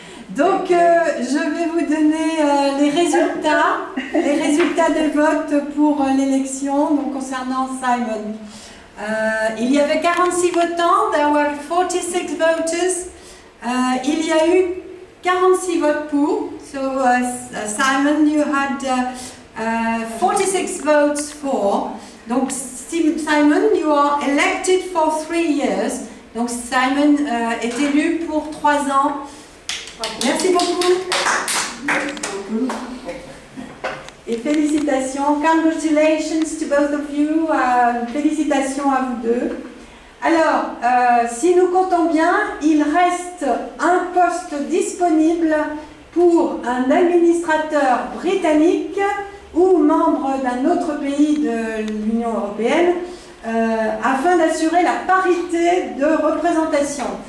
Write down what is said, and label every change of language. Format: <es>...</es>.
<fr>Donc, je vais vous donner les résultats des votes pour l'élection concernant Simon. Il y avait 46 votants,</fr> <en>there were 46 voters.</en> <fr>Il y a eu 46 votes pour.</fr> <en>So, Simon, you had 46 votes for. Donc, Simon, you are elected for 3 years.</en> <fr>Donc, Simon est élu pour 3 ans. Merci beaucoup. Et félicitations.</fr> <en>Congratulations to both of you.</en> <fr>Félicitations à vous deux. Alors, si nous comptons bien, il reste un poste disponible pour un administrateur britannique ou membre d'un autre pays de l'Union européenne afin d'assurer la parité de représentation.</fr>